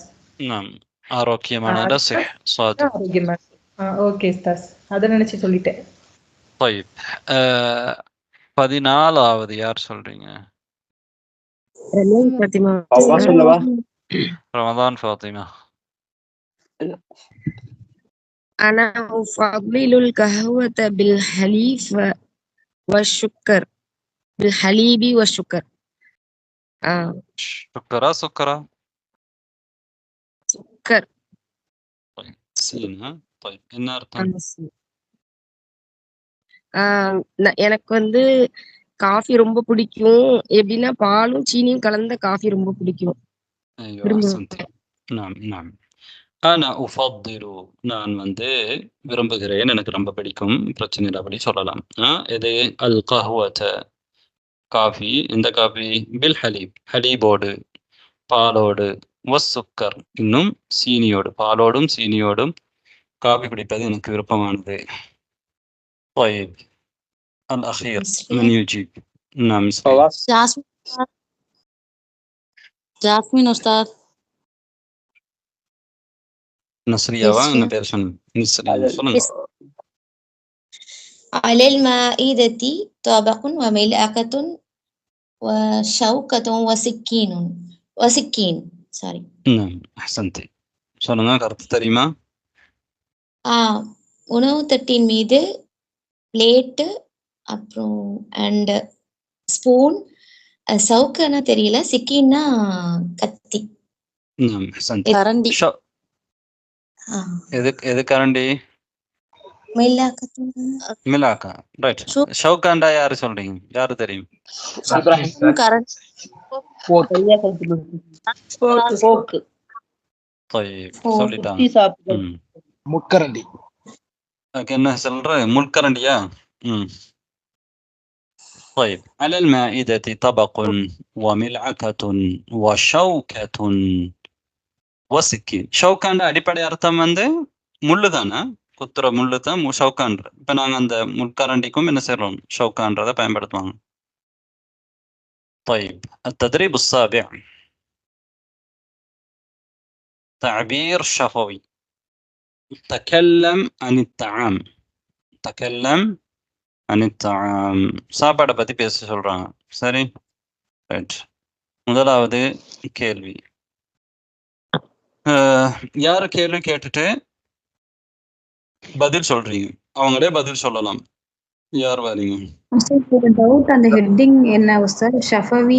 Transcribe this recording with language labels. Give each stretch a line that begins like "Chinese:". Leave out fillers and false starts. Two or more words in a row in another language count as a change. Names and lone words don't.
Tamil: ஆரோக்கியமான சுவாது. ஓகே உஸ்தாஸ், அத நினைச்சு சொல்லிட்டேன். 14வது யார் சொல்றீங்க? ரமதான் ஃபாத்திமா.
Arabic: أنا أفضل القهوة بالحليب والسكر، بالحليب والسكر. سكرا سكر. طيب سين. طيب
Tamil: என்ன அர்த்தம்? எனக்கு வந்து காஃபி ரொம்ப பிடிக்கும். எப்படின்னா பாலும் சீனியும் கலந்த காஃபி ரொம்ப பிடிக்கும். ஆனா உஃபத்திலு, நான் வந்து விரும்புகிறேன், எனக்கு ரொம்ப பிடிக்கும், பிரச்சனை இல்லை, அப்படி சொல்லலாம். இது
Arabic: ال قهوة
Tamil: காஃபி. இந்த காஃபி
Arabic: بالحليب,
Tamil: ஹலீபோடு பாலோடு, வசுக்கர் இன்னும் சீனியோடு, பாலோடும் சீனியோடும் காஃபி குடிப்பது எனக்கு விருப்பமானது.
Arabic: طيب الأخير من يجيب؟ نعم
Tamil: ஜாஸ்மின் உஸ்தாத். நஸ்ரியாவா என்ன பேர் சொன்னீங்க? சொல்லுங்க.
Arabic: على المائدة طبق وملعقة وشوكة وسكين.
Tamil: சாரி. அஹ்சன்தி. சொல்லுங்க, கருத்து தெரியுமா? உணவு தட்டின் மீது பிளேட்டு, அப்புறம்
English: and spoon,
Tamil: சவுக்கன்னா தெரியல, சிக்கின்னா கத்தி, கரண்டி. எது கரண்டி? மிலாக்கா. ரைட். ஷவுகாண்டா யாரு சொல்றீங்க? யாரு தெரியும்? சொல்லிட்டாங்க. முட்கரண்டி. என்ன சொல்ற? முட்கரண்டியா?
Arabic: طيب على المائدة طبق وملعقة وشوكة وسكين.
Tamil: ஷவுகாண்ட அடிப்படை அர்த்தம் வந்து முள்ளு தானே, குத்துற முள்ளு தான் ஷவுகான்ற. இப்ப நாங்க அந்த முட்கரண்டிக்கும் என்ன செய்றோம்? ஷவுகான்றதை பயன்படுத்துவாங்க.
Arabic: طيب التدريب السابع تعبير شفوي. تكلم عن الطعام. تكلم عن الطعام.
Tamil: சாப்பாடை பத்தி பேச சொல்றாங்க. சரி, ரைட். முதலாவது கேள்வி. யாரு கேள்வி கேட்டுட்டு பதில் சொல்றீங்க, அவங்களே பதில் சொல்லலாம். யார் வரீங்க? டவுட், அந்த ஹெட்டிங் என்ன உஸ்தாத்? ஷஃபவி.